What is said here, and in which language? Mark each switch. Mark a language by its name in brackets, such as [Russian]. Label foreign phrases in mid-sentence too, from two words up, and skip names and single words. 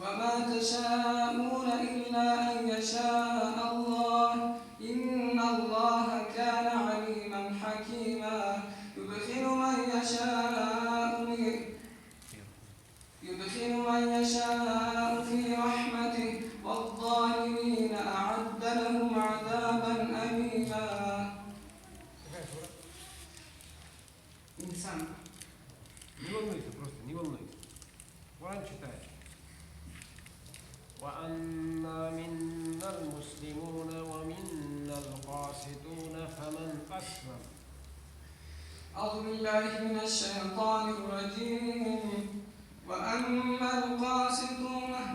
[Arabic] وما تشاءون إلا أن يشاء الله إن الله كان عليما حكيما يدخل من يشاء في رحمته والظالمين أعد لهم عذابا أليما إنسان [Russian] Не волнуйся, просто не волнуйся. Коран читай. [Arabic] وأنا منا المسلمون ومنا القاسطون فمن أسلم أعوذ بالله من الشيطان الرجيم وأما القاسطون